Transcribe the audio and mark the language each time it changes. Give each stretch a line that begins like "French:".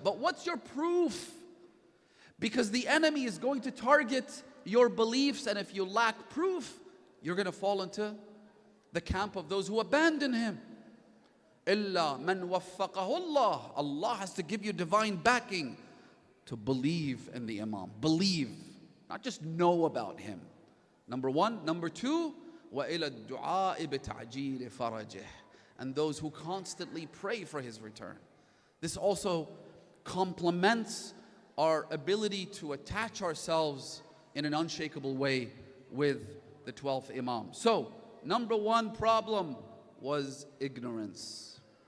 English: But what's your proof? Because the enemy is going to target your beliefs, and if you lack proof, you're going to fall into the camp of those who abandon him.
Arabic: إِلَّا مَنْ وَفَّقَهُ اللَّهُ.
English: Allah has to give you divine backing to believe in the Imam. Believe, not just know about him. Number 1. Number 2,
Arabic: وَإِلَى الدُّعَاءِ بِتَعْجِيلِ فَرَجِهِ.
English: And those who constantly pray for his return. This also complements our ability to attach ourselves in an unshakable way with the 12th Imam. So, number 1 problem was ignorance.